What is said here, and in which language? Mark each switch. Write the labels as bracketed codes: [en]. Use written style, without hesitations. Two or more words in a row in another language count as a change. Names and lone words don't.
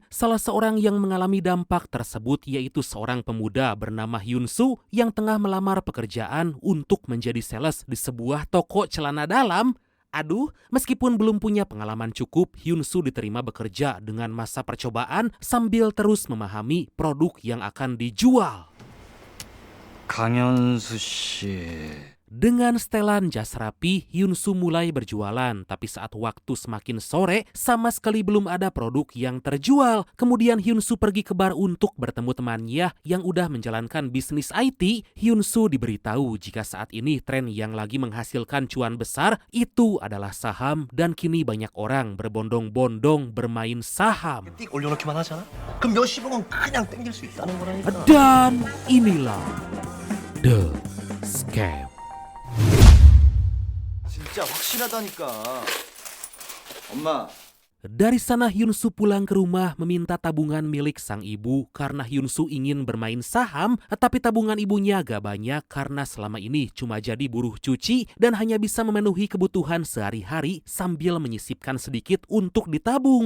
[id] Salah seorang yang mengalami dampak tersebut yaitu seorang pemuda bernama Hyun Soo yang tengah melamar pekerjaan untuk menjadi sales di sebuah toko celana dalam. Aduh, meskipun belum punya pengalaman cukup, Hyun Soo diterima bekerja dengan masa percobaan sambil terus memahami produk yang akan dijual. [ko] 강현수 씨. [id] Dengan setelan jas rapi, Hyun Soo mulai berjualan. Tapi saat waktu semakin sore, sama sekali belum ada produk yang terjual. Kemudian Hyun Soo pergi ke bar untuk bertemu temannya yang udah menjalankan bisnis IT. Hyun Soo diberitahu jika saat ini tren yang lagi menghasilkan cuan besar itu adalah saham dan kini banyak orang berbondong-bondong bermain saham. [ko] 띡 올려놓기만 하잖아? 그럼 몇십억은 그냥 땡길 수 있다는 거라니까. [id] Dan inilah The Scam. [ko] 진짜 확실하다니까. 엄마. [id] Dari sana Hyun Soo pulang ke rumah meminta tabungan milik sang ibu karena Hyun Soo ingin bermain saham, tapi tabungan ibunya gak banyak karena selama ini cuma jadi buruh cuci dan hanya bisa memenuhi kebutuhan sehari-hari sambil menyisipkan sedikit untuk ditabung.